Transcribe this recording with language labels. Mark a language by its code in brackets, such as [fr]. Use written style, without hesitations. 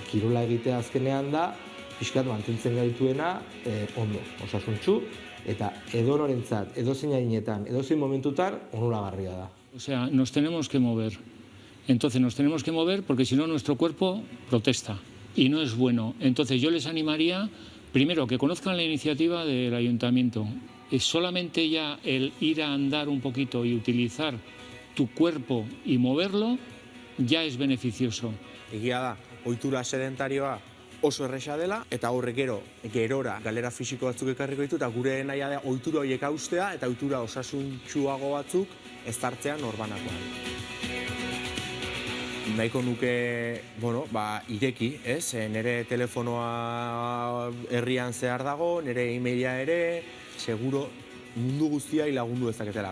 [eu] Kirola egitea azkenean da, pixkat mantentzen gaituena ondo, osasuntsu, eta edonorentzat, edozein adinetan, edozein momentutan onuragarria da. [es] O sea, nos tenemos que mover. Entonces nos tenemos que mover porque si no nuestro cuerpo protesta y no es bueno. Entonces yo les animaría primero que conozcan la iniciativa del ayuntamiento. Es solamente ya el ir a andar un poquito y utilizar tu cuerpo y moverlo ya es beneficioso. [eu] Egia da, ohitura sedentarioa oso erresa dela, eta horrek gerora galera fisiko batzuk ekarriko ditu, eta gure nahia da ohitura horiek haustea, eta ohitura osasuntsuago batzuk ezartzea norbanakoan. Nahiko nuke, ireki, nire telefonoa herrian zehar dago, nire e-maila ere, seguro mundu guztia lagundu dezaketela.